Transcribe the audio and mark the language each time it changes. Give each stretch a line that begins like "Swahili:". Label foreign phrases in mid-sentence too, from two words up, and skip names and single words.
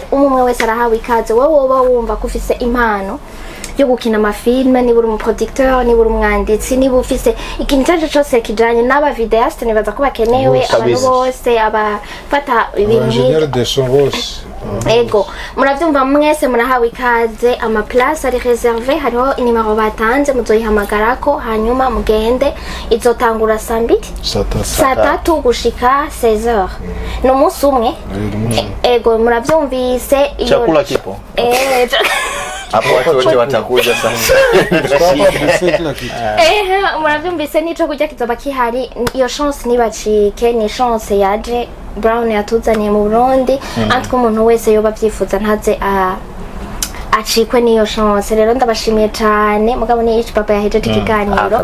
Rundi: Umwe wese arahawe ikaze. Wowe woba wumva kufise impano yo gukina amafilme, niba uri umuproducteur, niba uri umwanditsi, niba ufise ikintu cyaje cyose kijanye n'aba videaste, nibaza ko bakenewe abantu bose abafata ibintu
French: ingénieur de son bose.
Rundi: Ego muravyumva mwese murahawe ikaze. Ama place ari reservé, hariho inimero batanze muzoyihamagarako hanyuma mugende. Izotangura saa 3 gushika 16h. No musi umwe. Ego muravyumvise iyo
Swahili: chakula kipo. Hapo watu wote watakuja sasa.
Rundi: Muravyumvise nico kujya kizoba kihari. Iyo chance nibacike, ni chance yaje Brown yatuzaniye mu Burundi. Antko umuntu wese yoba byifuza ntaze acikwe niyo chance. Rero ndabashimiye cyane mugabo ni Baba yahejeje ikiganiro.